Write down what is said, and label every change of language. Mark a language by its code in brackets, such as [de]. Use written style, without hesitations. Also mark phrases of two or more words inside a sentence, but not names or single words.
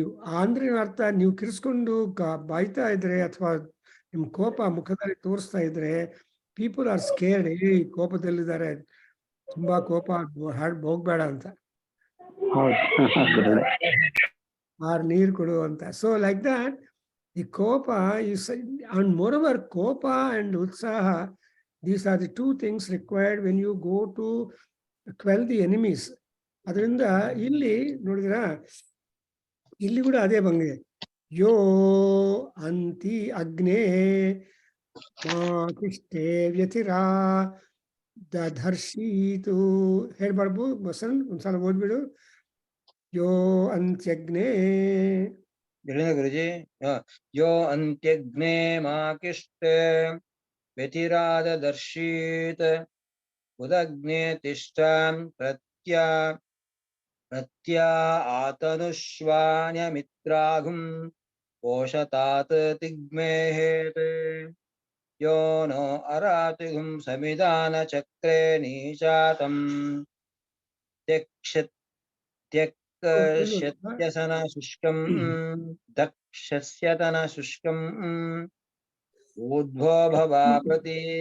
[kn] ಅಂದ್ರೆ ಅರ್ಥ, ನೀವು ಕಿರ್ಸ್ಕೊಂಡು ಬಾಯ್ತಾ ಇದ್ರೆ ಅಥವಾ ನಿಮ್ ಕೋಪ ಮುಖದಲ್ಲಿ ತೋರಿಸ್ತಾ ಇದ್ರೆ [en] people are scared. [kn] ಕೋಪದಲ್ಲಿದ್ದಾರೆ, ತುಂಬಾ ಕೋಪ, ಹೋಗ್ಬೇಡ ಅಂತ, ಆರ್ ನೀರು ಕೊಡು ಅಂತ. [en] so like that the ಕೋಪ is, and moreover ಕೋಪ and ಉತ್ಸಾಹ, these are the 2 things required when you go to quell the enemies. [kn] ಅದರಿಂದ ಇಲ್ಲಿ ನೋಡಿದ್ರ, ಇಲ್ಲಿ ಕೂಡ ಅದೇ ಬಂದಿದೆ. [sa] ಯೋ ಅಂತಿ ಅಗ್ನೇ ಮಾತಿಷ್ಠೆ ವ್ಯತಿರಾ ದಧರ್ಷೀತು. [kn] ಹೇಳ್ಬಾರ್ದು ಬಸನ್, ಒಂದ್ಸಲ ಓದ್ಬಿಡು. [sa] ಯೋ ಅಂತ್ಯಗ್ನೇ ಗುರುಜಿ. ಯೋ ಅಂತ್ಯಗ್ನೇ ಮಾಕಿಷ್ಟೆ ವ್ಯತಿರಾದ ದರ್ಶೀತ್ ಉದಗ್ನೇ ತಿಷ್ಠಾಂ ಪ್ರತ್ಯಾ ಆತನುಶ್ವಾನ್ಯ ಮಿತ್ರಾಘುಂ ओषतात् तिग्मेहेत् यो नो अरातिगुं समिधानचक्रे नीचातं त्यक्ष्यत्यसनशुष्कं दक्षस्यतनशुष्कम् ऊर्ध्वो भवा प्रति